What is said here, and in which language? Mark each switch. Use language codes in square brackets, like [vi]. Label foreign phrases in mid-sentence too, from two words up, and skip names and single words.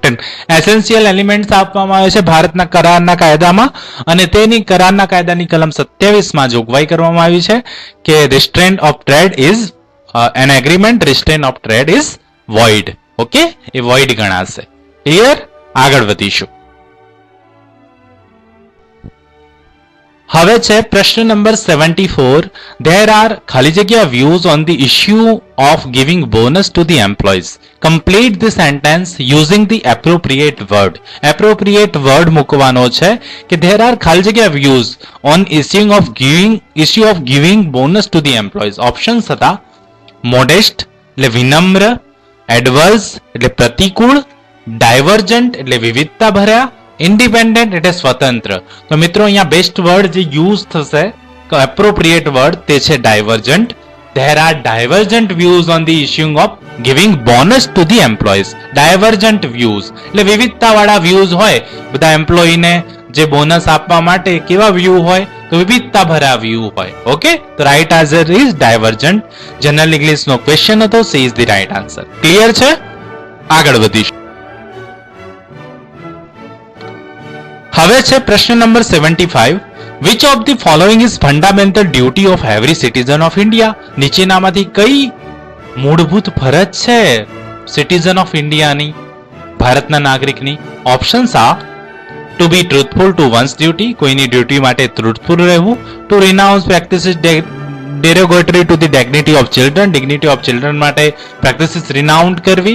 [en] essential elements [gu] આપવામાં આવે છે ભારતના કરારના કાયદામાં અને તેની કરારના કાયદાની કલમ 27 માં જોગવાઈ કરવામાં આવી છે કે [en] restraint of trade is an agreement restraint of trade is void. [gu] ઓકે, એ વોઇડ ગણાશે. ક્લિયર? આગળ વધીશું. હવે છે પ્રશ્ન નંબર 74. [en] There are [gu] ખાલી જગ્યા [en] views on the issue of giving bonus to the employees. Complete the sentence using the appropriate word. Appropriate word [gu] મૂકવાનો છે કે [en] there are [gu] ખાલી જગ્યા [en] views on issue of giving bonus to the employees. [gu] ઓપ્શન્સ હતા modest એટલે વિનમ્ર, adverse એટલે પ્રતિકૂળ, divergent એટલે વિવિધતા ભર્યા, ઇન્ડિપેન્ડન્ટ એટલે સ્વતંત્ર. તો મિત્રો અહીંયા [en] best word [gu] જે યુઝ થશે [en] appropriate word [gu] તે છે ડાયવર્જન્ટ. [en] there are divergent views on the issuing of giving bonus to the employees. Divergent views [gu] એટલે વિવિધતા વાળા views હોય બધા એમ્પ્લોયી ને જે બોનસ આપવા માટે કેવા વ્યૂ હોય તો વિવિધતા ભરા વ્યૂ હોય. [en] ઓકે, તો right answer is divergent. General English નો ક્વેશ્ચન હતો, C is the right answer. [gu] ક્લિયર છે? આગળ વધીશું. હવે છે પ્રશ્ન નંબર 75. [en] Which of the following is fundamental duty of every citizen of India? [gu] નીચેનામાંથી કઈ મૂળભૂત ફરજ છે [en] citizen of Indiaની, [gu] ભારતના નાગરિકની? [en] ઓપ્શન્સ આ: to be truthful to one's duty, [gu] કોઈની ડ્યુટી માટે ટ્રુથફુલ રહેવું. [en] to renounce practices derogatory to the dignity of children, dignity of children માટે practices renounce કરવી.